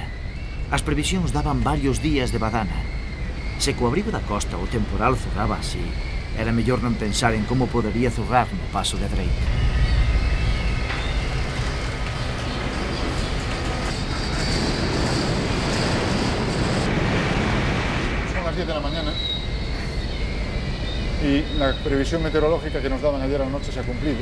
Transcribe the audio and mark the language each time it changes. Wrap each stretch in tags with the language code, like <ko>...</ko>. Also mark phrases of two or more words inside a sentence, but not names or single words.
<gl>As previsións daban varios días de badana. Se co abrigo da costa o temporal zurraba así, era mellor non pensar en como podería zurrar no paso de Drake.</gl> <es>Son las 10 de la mañana y la previsión meteorológica que nos daban ayer a la noche se ha cumplido.</es>